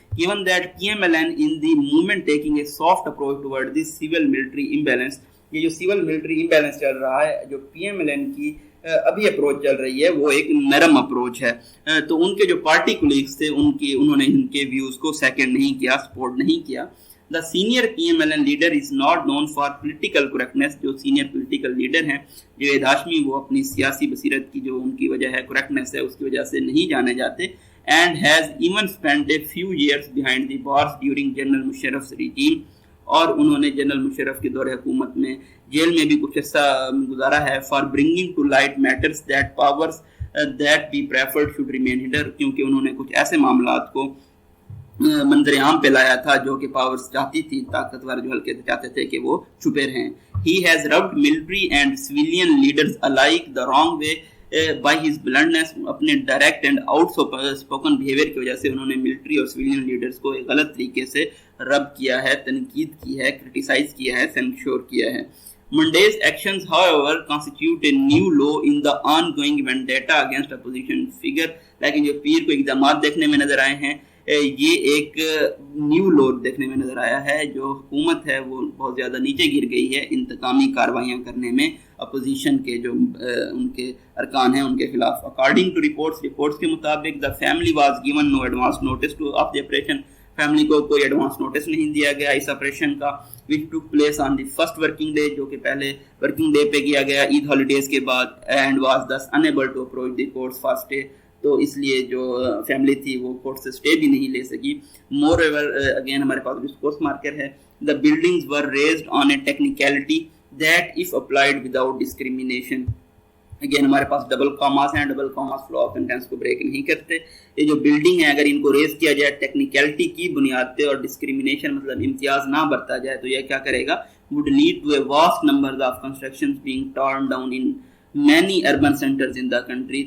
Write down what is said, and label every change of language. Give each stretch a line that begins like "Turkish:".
English: Given that PMLN in the movement taking a soft approach toward this civil military imbalance,
Urdu: یہ جو civil military imbalance چل رہا ہے, جو PMLN کی ابھی اپروچ چل رہی ہے وہ ایک نرم اپروچ ہے, تو ان کے جو پارٹی کولیگز تھے انہوں نے ان کے ویوز کو سیکنڈ نہیں کیا, سپورٹ نہیں کیا.
English: The senior PMLN leader is not known for political correctness.
Urdu: جو سینئر پولیٹیکل لیڈر ہیں جاوید ہاشمی, وہ اپنی سیاسی بصیرت کی جو ان کی وجہ ہے کریکٹنیس ہے اس کی وجہ سے نہیں جانے جاتے.
English: And has even spent a few years behind the bars during General Musharraf's regime.
Urdu: اور انہوں نے جنرل مشرف کے دور حکومت میں جیل میں بھی کچھ عرصہ گزارا ہے.
English: for bringing to light matters that powers that be preferred should remain hidden,
Urdu: کیونکہ انہوں نے کچھ ایسے معاملات کو منظر عام پہ لایا تھا جو کہ پاورز چاہتی تھی, طاقتور جو حلقے چاہتے تھے کہ وہ چھپے رہیں.
English: He has rubbed military and civilian leaders alike the wrong way by his bluntness.
Urdu: اپنے direct and out spoken behaviour کی وجہ سے انہوں نے ملٹری اور سویلین لیڈرز کو ایک غلط طریقے سے رب کیا ہے, تنقید کی ہے, کرٹیسائز کیا ہے, سینشور کیا ہے.
English: Monday's actions, however, constitute a new low in the ongoing vendetta against opposition figure.
Urdu: لیکن جو پیر کو اقدامات دیکھنے میں نظر آئے ہیں, یہ ایک نیو لو دیکھنے میں نظر آیا ہے. جو حکومت ہے وہ بہت زیادہ نیچے گر گئی ہے انتقامی کاروائیاں کرنے میں اپوزیشن کے جو ان کے ارکان ہیں ان کے خلاف.
English: According to reports
Urdu: کے مطابق
English: the family was given no advance notice of the operation.
Urdu: Family کو کوئی ایڈوانس نوٹس نہیں دیا گیا اس آپریشن کا,
English: which took place on the first working day,
Urdu: جو کہ پہلے ورکنگ ڈے پہ کیا گیا عید ہالیڈیز کے بعد,
English: and was thus unable to approach the courts for stay.
Urdu: تو اس لیے جو فیملی تھی وہ کورٹ سے اسٹے بھی نہیں لے سکی.
English: more ever
Urdu: اگین ہمارے پاس ڈسکورس مارکر ہے.
English: The buildings were raised on a technicality that if applied without discrimination.
Urdu: Again ہمارے پاس ڈبل کاماز ہیں, double commas flow of sentence کو بریک نہیں کرتے. یہ جو بلڈنگ ہے اگر ان کو ریز کیا جائے ٹیکنیکلٹی کی بنیاد پہ اور ڈسکریمنیشن مطلب امتیاز نہ برتا جائے تو یہ کیا کرے گا,
English: would lead to a vast number of constructions being torn down in many urban centers in the country.